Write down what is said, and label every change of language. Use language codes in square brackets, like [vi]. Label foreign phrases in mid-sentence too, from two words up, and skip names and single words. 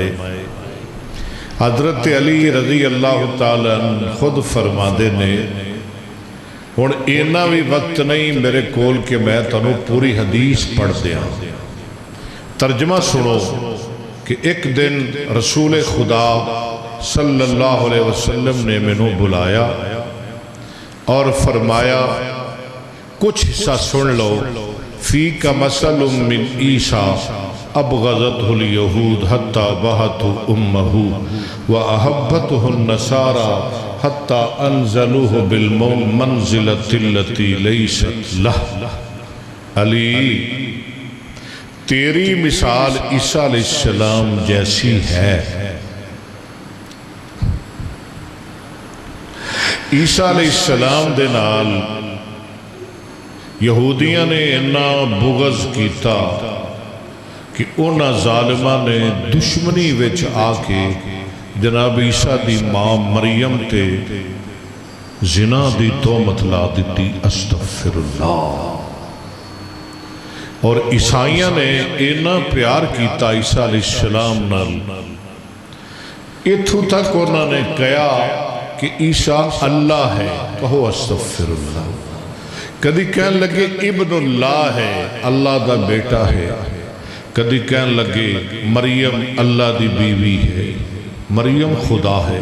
[pa] حضرت علی رضی اللہ تعالیٰ عنہ خود فرما دے نے، ہن اینا بھی وقت نہیں میرے کول کہ میں تنوں پوری حدیث پڑھ دیا۔ ترجمہ سنو کہ ایک دن رسول خدا [ar] صلی اللہ علیہ وسلم [pa] نے مینوں بلایا اور فرمایا کچھ حصہ سن لو۔ [ar] فیک مثل من عیسیٰ ابغضتہ الیہود حتی بہتہ امہ واحبتہ النصارى حتی انزلوہ بالمنزلۃ التی لیست لہ۔ [ur] علی تیری مثال عیسیٰ علیہ السلام جیسی ہے۔ [pa] عیسیٰ علیہ السلام دے نال یہودیاں نے اتنا بغض کیتا کہ انہاں ظالماں نے دشمنی وچ آ کے جناب عیسیٰ دی ماں مریم تے زنا دی تہمت لا دتی، [ar] استغفر اللہ۔ [pa] اور عیسائیاں نے اتنا پیار کیتا عیسیٰ علیہ السلام نال، اتھوں تک انہوں نے کہا کہ عیسیٰ اللہ ہے۔ کہو [ar] استغفر اللہ۔ [pa] کدی کہنے لگے [ar] ابن اللہ [pa] ہے، اللہ دا بیٹا ہے۔ کدی کہنے لگے مریم اللہ دی بیوی ہے، مریم خدا ہے۔